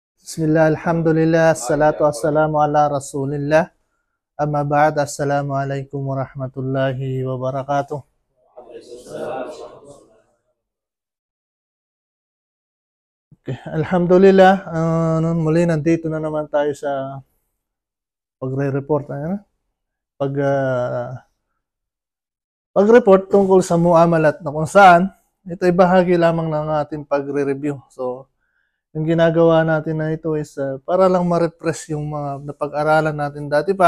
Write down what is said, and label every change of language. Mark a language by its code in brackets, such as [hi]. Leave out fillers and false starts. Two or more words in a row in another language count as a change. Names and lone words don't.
[ar] بسم الله، الحمد لله، الصلاة والسلام على رسول الله. أما بعد، السلام عليكم ورحمة الله وبركاته. [tl] Okay, alhamdulillah, muli nandito na naman tayo sa pagre-report. Pag-report tungkol sa muamalat na kung saan ito ay bahagi lamang ng ating pagre-review. So, yung ginagawa natin na ito is para lang ma-refresh yung mga napag-aralan natin dati pa.